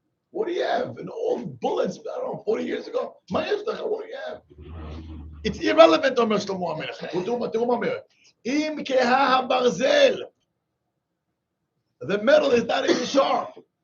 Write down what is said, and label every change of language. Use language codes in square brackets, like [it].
[en] What do you have? An old bullets, I don't know, 40 years ago? What do you have? It's irrelevant, [he] אומר שלמה המלך. תראו מה אומר. אם כהה הברזל, [en] the metal is not even sharp.